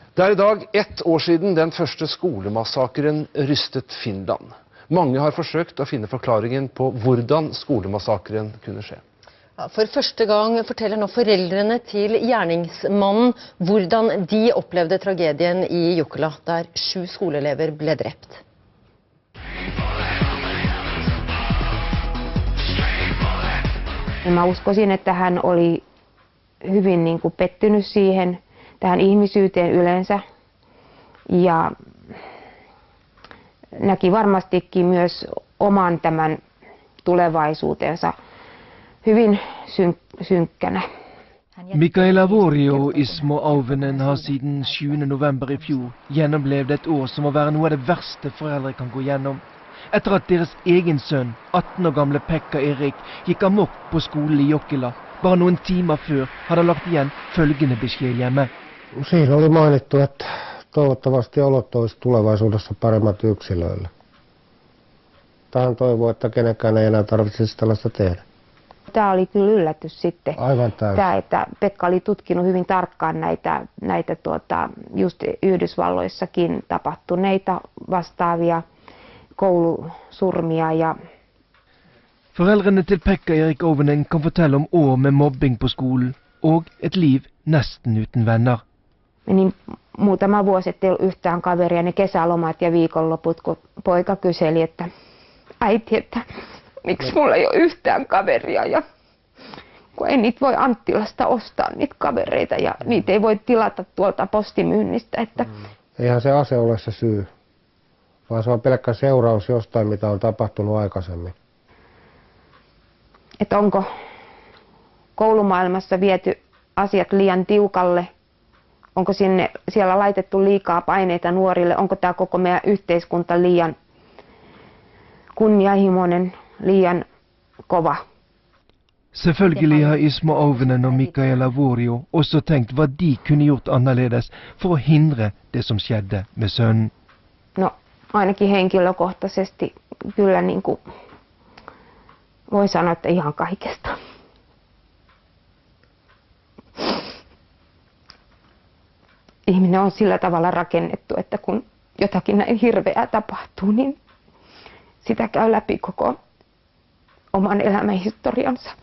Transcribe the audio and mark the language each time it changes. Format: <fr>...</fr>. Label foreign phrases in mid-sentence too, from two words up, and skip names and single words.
<no>Det er i dag 1 år siden den første skolemassakren rystet Finland. Mange har forsøkt å finne forklaringen på hvordan skolemassakren kunne skje. Ja, for første gang forteller nå foreldrene til gjerningsmannen hvordan de opplevde tragedien i Jukla, der 7 skoleelever ble drept.</no> <fi>Mä uskoisin, että hän oli hyvin pettynyt siihen, tähän ihmisyyteen yleensä ja näki varmastikin myös oman tämän tulevaisuutensa hyvin synkkänä.</fi> <no>Mikaela Vuorio og Ismo Auvenen har siden 7. november i fjor gjennomlevd et år som må være noe av det verste foreldre kan gå gjennom. Etter at deres egen sønn, 18 år gamle Pekka Erik, gikk amok på skolen i Jokila. Bare noen timer før hadde lagt igjen følgende beskjed hjemme.</no> <fi>Siinä oli mainittu, että toivottavasti olot olisi tulevaisuudessa paremmat yksilöille. Tähän toivoo, että kenenkään ei enää tarvitsisi tällaista tehdä. Tämä oli kyllä yllätys sitten. Aivan täysin. Tämä, että Pekka oli tutkinut hyvin tarkkaan näitä just Yhdysvalloissakin tapahtuneita vastaavia koulusurmia ja</fi> <no>Foreldrene til Pekka Erik Auvenen kan fortelle om år med mobbing på skolen og et liv nesten uten venner.</no> <fi>Menin muutama vuosi, ettei ollut yhtään kaveria, ne kesälomat ja viikonloput, kun poika kyseli, että äiti, että miksi mulla ei ole yhtään kaveria ja kun ei niitä voi Anttilasta ostaa niitä kavereita ja niitä ei voi tilata tuolta postimyynnistä. Että Eihän se ase ole se syy, vaan se on pelkkä seuraus jostain, mitä on tapahtunut aikaisemmin. Että onko koulumaailmassa viety asiat liian tiukalle, onko siellä laitettu liikaa paineita nuorille, onko tämä koko meidän yhteiskunta liian kunnianhimoinen, liian kova.</fi> <no>Selvfølgelig har Ismo Auvenen og Mikaela Vuorio også tenkt hva de kunne gjort annerledes for å hindre det som skjedde med sønnen.</no> <fi>No ainakin henkilökohtaisesti kyllä voi sanoa, että ihan kaikesta. Ihminen on sillä tavalla rakennettu, että kun jotakin näin hirveää tapahtuu, niin sitä käy läpi koko oman elämänhistoriansa.</fi>